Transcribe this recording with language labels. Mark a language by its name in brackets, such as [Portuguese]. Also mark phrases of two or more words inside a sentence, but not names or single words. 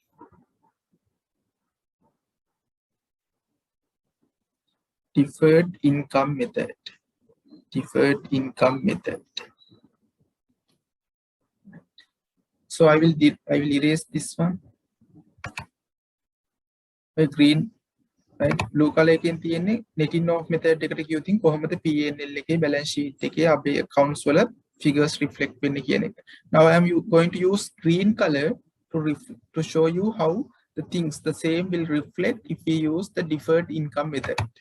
[English] Deferred income method. Deferred income method. So I will erase this one. A green, right? Blue color [Sinhala] එකෙන් තියෙන්නේ [English] netting off method [Sinhala] එකට කියුතින් කොහොමද P&L එකේ [English] balance sheet [Sinhala] එකේ අපේ accounts වල [English] figures reflect [Sinhala] වෙන්නේ කියන එක. [English] Now I am going to use green color to show you how the things the same will reflect if we use the deferred income method.